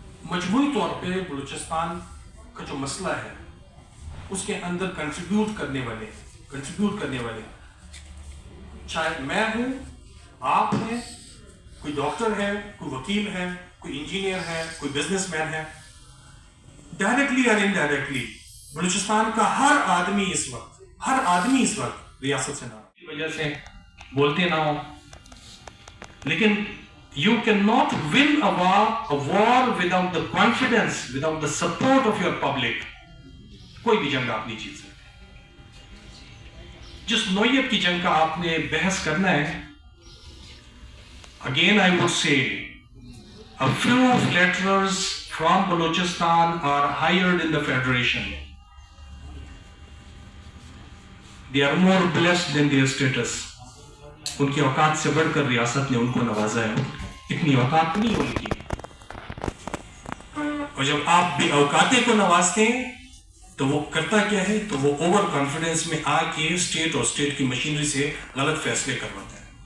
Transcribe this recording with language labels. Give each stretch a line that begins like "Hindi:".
Urdu: مجموعی طور پہ بلوچستان کا جو مسئلہ ہے اس کے اندر کنٹریبیوٹ کرنے والے چاہے میں ہوں، آپ ہیں، کوئی ڈاکٹر ہے، کوئی وکیل ہے، کوئی انجینئر ہے، کوئی بزنس مین ہے، ڈائریکٹلی اور انڈائریکٹلی بلوچستان کا ہر آدمی اس وقت ریاست سے نہ کی وجہ سے بولتے نہ ہو.
English: لیکن you cannot win a war without the confidence, without the support of your public.
Urdu: کوئی بھی جنگ آپ نہیں جیت سکتے. جس نوعیت کی جنگ کا آپ نے بحث کرنا ہے،
English: again I would say a few flatterers from Balochistan are hired in the federation. They are more blessed than their status.
Urdu: ان کی اوقات سے بڑھ کر ریاست نے ان کو نوازا ہے. اتنی اوقات نہیں ان کی. اور جب آپ بے اوقاتے کو نوازتے ہیں تو وہ کرتا کیا ہے، تو وہ اوور کانفیڈنس میں آ کے اسٹیٹ اور اسٹیٹ کی مشینری سے غلط فیصلے کرواتا ہے.